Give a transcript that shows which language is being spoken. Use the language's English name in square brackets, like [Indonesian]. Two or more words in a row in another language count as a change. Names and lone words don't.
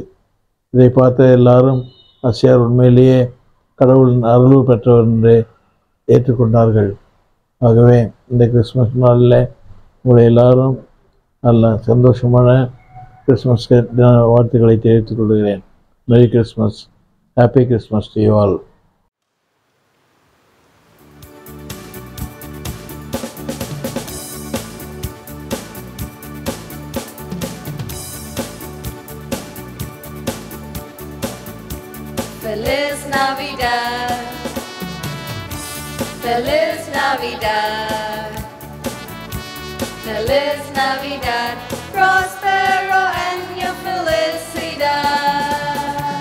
[Tamil] இதை பார்த்த எல்லாரும் ஆசியார் உண்மையிலேயே கடவுளின் அருள் பெற்றவர் என்று ஏற்றுக்கொண்டார்கள். ஆகவே இந்த கிறிஸ்மஸ் நாளில் உங்களை எல்லாரும் நல்ல சந்தோஷமான கிறிஸ்மஸ் வாழ்த்துக்களை தெரிவித்துக் கொள்கிறேன். [English] Merry Christmas, Happy Christmas to you all. [Spanish] Feliz Navidad, Feliz Navidad, Feliz Navidad, prospero año felicidad.